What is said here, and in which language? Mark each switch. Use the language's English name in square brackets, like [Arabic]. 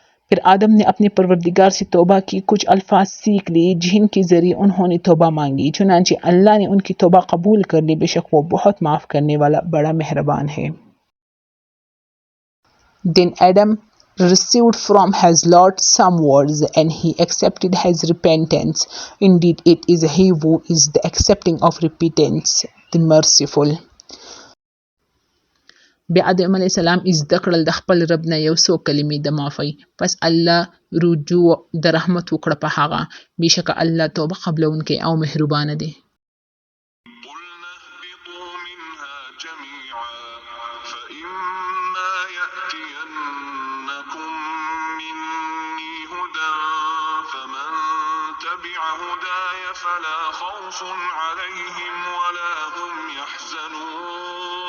[Hindi] फिर आदम ने अपने परवरदिगार से तौबा की, कुछ अल्फाज सीख लिए जिनके जरिए उन्होंने तौबा मांगी, चुनांचे अल्लाह ने उनकी तौबा कबूल कर ली, बेशक वो बहुत माफ करने वाला बड़ा मेहरबान है. [English] Then Adam received from his Lord some words and he accepted his repentance. Indeed, it is he who is the accepting of repentance, the merciful. [Pashto] بیا آدم علیه السلام زده کړل د خپل رب نه یو څو کلمې د معافۍ پس الله رجوع د رحمت وکړه په هغه بېشکه الله توبه قبلونکی او مهربانه دی. [Arabic] قلنا اهبطوا منها جميعا فإما يأتينكم مني هدى فمن تبع هداي فلا خوف عليهم ولا هم يحزنون.